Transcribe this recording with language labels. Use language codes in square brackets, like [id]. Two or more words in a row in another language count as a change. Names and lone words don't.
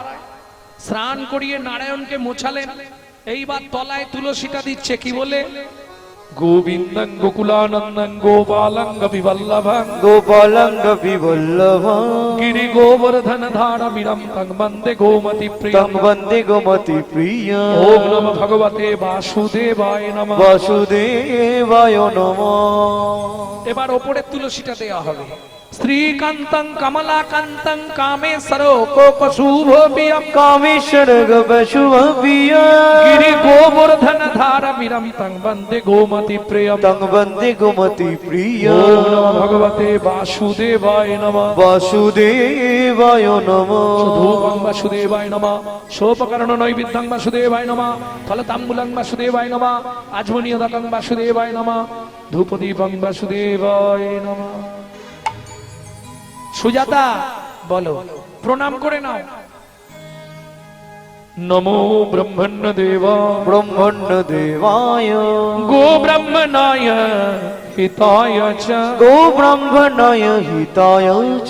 [bn] স্নান করিয়ে নারায়ণকে মোছালেন। এইবার তলায় তুলসীটা দিচ্ছে। কি বলে? [sa] গোবিন্দং গোকুলানন্দং গোপালং গোপীবল্লভং গোপালং গোপীবল্লভং গিরি গোবর্ধন ধারা বিরম তং বন্দে গোমতি প্রিয়ম তং বন্দে গোমতি প্রিয়ম। ওম নমঃ ভগবতে বাসুদেবায় নমঃ। বাসুদেবায় নমঃ। [bn] এবার ওপরে তুলসীটা দেওয়া হবে। [sa] শ্রীকান্তং কমলাকান্তং কামেশ্বর কোপশুভবিয়ম কামেশ্বর গোপশুভবিয়ম গিরি গোবর্ধন ধারা বিরম তং বন্দে গোমতি প্রিয়ম তং বন্দে গোমতি ওম প্রিয়ম। নমঃ ভগবতে বাসুদেবায় নমঃ। বাসুদেবায় নমঃ। ধূপং বাসুদেবায় নমঃ, সোপকরণ নৈবেদ্যং বাসুদেবায় নমঃ, ফলতাম্বুলং বাসুদেবায় নমঃ, আজমনীয়দকং বাসুদেবায় নমঃ, ধূপদীপং বাসুদেবায় নমঃ। [bn] সুজাতা বলো, প্রণাম করে নাও। [sa] নমো ব্রহ্মণ্য দেবা ব্রহ্মণ্য দেবায় গো ব্রহ্মণায় হিতায় চ গো ব্রহ্মণায় হিতায় চ